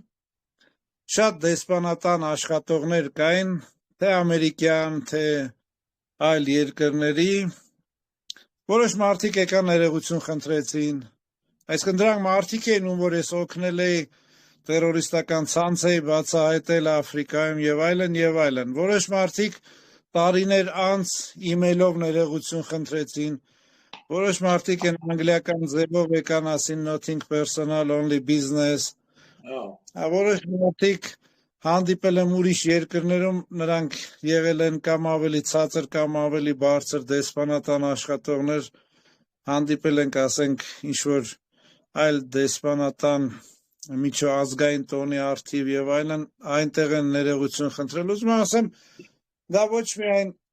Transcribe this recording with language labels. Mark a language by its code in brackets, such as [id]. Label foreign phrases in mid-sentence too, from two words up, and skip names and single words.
[hy] շատ դեսպանատան աշխատողներ կային, թե ամերիկյան, թե այլ երկրների, որոշ մարդիկ եկան ներողություն խնդրեցին, այսինքն դրանք մարդիկ էին, ում որ ես օգնել էի տերորիստական ցանց էի բացահայտել Աֆրիկայում եւ այլն, որոշ մարդիկ տարիներ անց իմեյլով ներողություն խնդրեցին, որոշ մարդիկ են անգլիական ձևով եկան ասին [en] nothing personal, only business, [hy] որոշ մարդիկ հանդիպել եմ ուրիշ երկրներում, նրանք եղել են կամ ավելի ցածր կամ ավելի բարձր դեսպանատան աշխատողներ, հանդիպել ենք, ասենք, ինչ-որ այլ դեսպանատան միջազգային տոնի արդիվ եւ այլն, այնտեղ են ներողություն խնդրել, ուզում եմ ասեմ, դա ոչ միայն